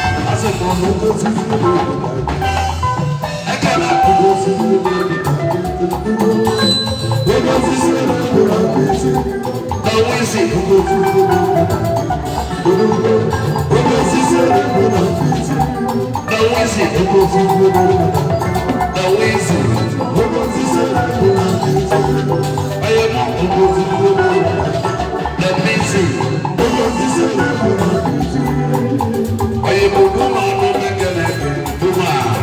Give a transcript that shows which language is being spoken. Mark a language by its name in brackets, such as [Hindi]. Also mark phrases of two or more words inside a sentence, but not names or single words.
[Igbo] A sị m, "Ọ bụ oke osisi na-ebi na-ebi." Ekele akụ oke osisi na-ebi na-ebi. Oke osisi na-ebi na-ebi. Na nwa isi. Oke osisi na-ebi na-ebi. Oke osisi na-ebi na-ebi. [English] Na Wizzy, na Wizzy, I am the busy. I am a woman, I'm a girl, I'm a woman.